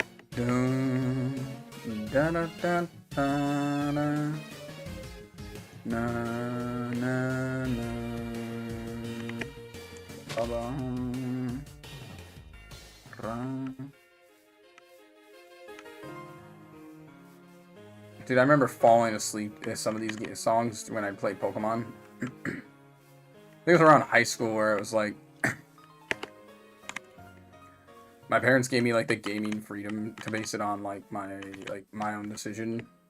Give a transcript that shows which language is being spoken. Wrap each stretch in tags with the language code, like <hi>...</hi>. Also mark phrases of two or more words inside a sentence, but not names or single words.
<en>Dun, da, da, da, da, da. Na, na, na. Ba-ba. Ra. Dude, I remember falling asleep to some of these songs when I played Pokemon. I think it was around high school where it was like... my parents gave me like the gaming freedom to base it on like my own decision.</en>